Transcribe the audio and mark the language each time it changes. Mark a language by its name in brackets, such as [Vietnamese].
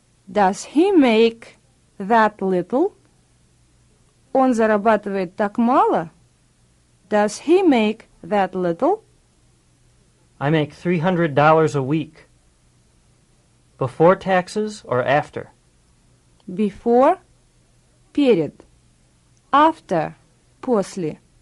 [English] Does he make that little? [Russian] Он зарабатывает так мало? [English] Does he make that little? I make $300 a week. Before taxes or after? Before – перед. After – после.